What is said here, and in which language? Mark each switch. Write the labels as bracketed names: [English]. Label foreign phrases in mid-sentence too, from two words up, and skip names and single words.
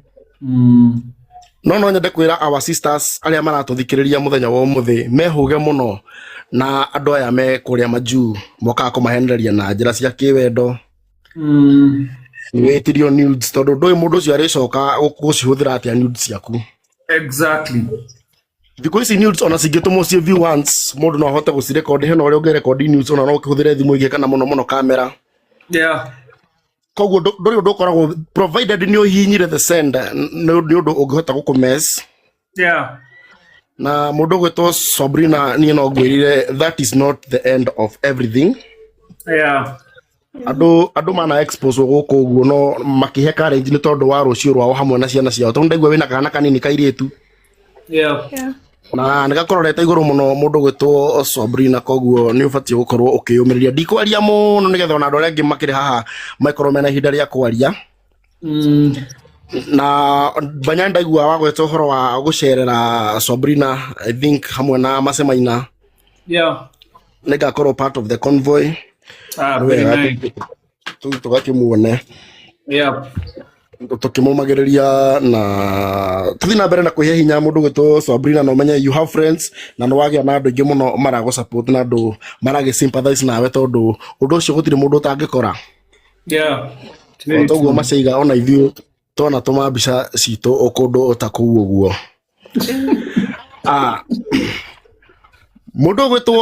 [Kikuyu] No nyende kwĩra [English] our sisters [Kikuyu] arĩa maratũthikĩrĩria mũthenya wa ũmũthĩ mehũge mũno na andũ aya me kũrĩa majuu mokaga kũmahenereria na njĩra cia kĩwendo. Wĩtirio nudes tondũ ndũĩ mũndũ ũcio arĩcoka gũcihũthĩra atĩa nudes ciaku. [English] Exactly. [Kikuyu] Thikũ ici nudes ona cingĩtũmwo cie [English] view once [Kikuyu] mũndũ no ahote gũcirekondi hena ũrĩa ũngĩrekondi nudes ona no ũkĩhũthĩre thimũ igĩ kana mũno kamera. Koguo ndũrĩ ũndũ ũkoragwo provided nĩ ũhihinyire [English] the send [Kikuyu] nĩ ũndũ ũngĩhota gũkũmess. Na mũndũ gwĩtwo Sabrina niĩ no ngwĩrire [English] that is not the end of everything. [Kikuyu] Andũ mana expose gũkũ ũguo no makĩhe courage nĩ tondũ wa rũciũ rwao hamwe na ciana ciao tondũ ndaigua wĩna kana kanini kairĩtu. Na nĩ gakororete igũrũ mũno mũndũ gwĩtwo Sabrina koguo nĩ ũbatiĩ gũkorwo ũkĩyũmĩrĩria ndikwaria mũno nĩgetha ona andũ arĩa angĩ makĩrĩ haha makorwo mena ihinda rĩa kwaria. Na banya ndaigua wa gwĩtwo ũhoro wa gũcerera Sabrina [English] I think [Kikuyu] hamwe na Mercy Maina. [English] Nĩgakorwo part of the convoy. Very nice. [Kikuyu] Tũgakĩmuone. Tukimũmagĩrĩria na tuthi na mbere na kwĩhe hinya mũndũ gwĩtwo Sabrina na ũmenye [English] you have friends [Kikuyu] na nĩ wagĩa na andũ aingĩ mũno maragũ support na andũ maragĩ sympathize nawe tondũ ũndũ ũcio gũtirĩ mũndũ ũtangĩkora. Toguo macaiga ona ithuĩ twana tũma mbica citũ ũkũndũ ũtakũu ũguo. Mũndũ gwĩtwo